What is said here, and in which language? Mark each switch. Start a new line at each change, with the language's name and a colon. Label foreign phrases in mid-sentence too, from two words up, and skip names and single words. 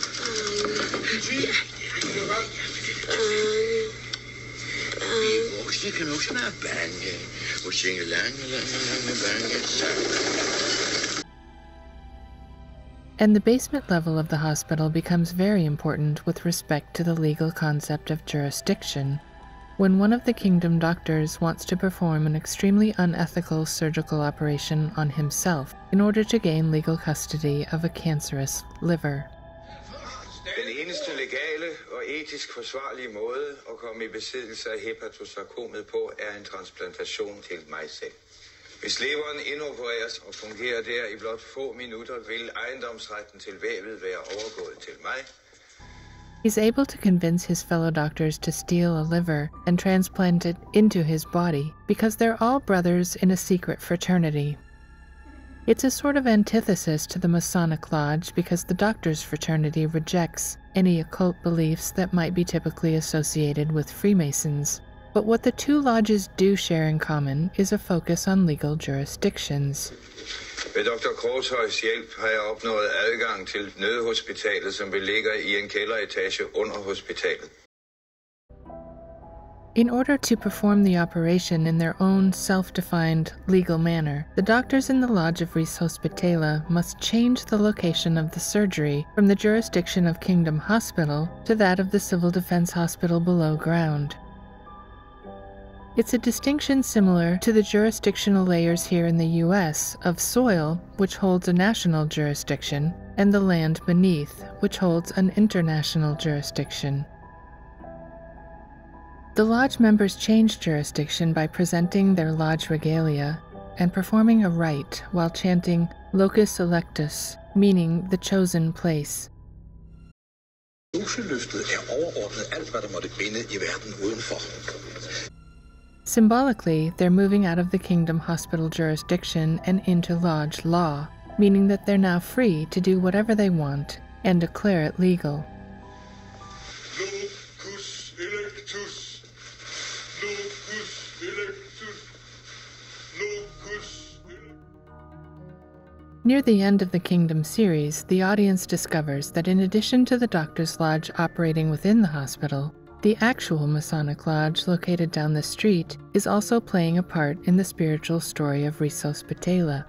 English: And the basement level of the hospital becomes very important with respect to the legal concept of jurisdiction. When one of the Kingdom doctors wants to perform an extremely unethical surgical operation on himself in order to gain legal custody of a cancerous liver.
Danish: Den eneste legale og etisk forsvarlige måde at komme i besiddelse af hepatosarkomet på er en transplantation til mig selv. Hvis leveren indopereres og fungerer der i blot få minutter, vil ejendomsretten til vævet være overgået til mig.
English: He's able to convince his fellow doctors to steal a liver and transplant it into his body because they're all brothers in a secret fraternity. It's a sort of antithesis to the Masonic Lodge because the doctors' fraternity rejects any occult beliefs that might be typically associated with Freemasons. But what the two lodges do share in common is a focus on legal jurisdictions.
Danish: Ved Dr. Krogshøjs hjælp har jeg opnået adgang til nødhospitalet, som ligger i en kælderetage under hospitalet.
English: In order to perform the operation in their own self-defined legal manner, the doctors in the Lodge of Rigshospitalet must change the location of the surgery from the jurisdiction of Kingdom Hospital to that of the Civil Defense Hospital below ground. It's a distinction similar to the jurisdictional layers here in the US of soil, which holds a national jurisdiction, and the land beneath, which holds an international jurisdiction. The lodge members change jurisdiction by presenting their lodge regalia and performing a rite while chanting
Latin: locus electus,
English: meaning the chosen place. Symbolically, they're moving out of the Kingdom Hospital jurisdiction and into lodge law, meaning that they're now free to do whatever they want and declare it legal.
Latin: Locus electus. Locus electus. Locus electus.
English: Near the end of the Kingdom series, the audience discovers that in addition to the Doctor's Lodge operating within the hospital, the actual Masonic Lodge located down the street is also playing a part in the spiritual story of Rigshospitalet.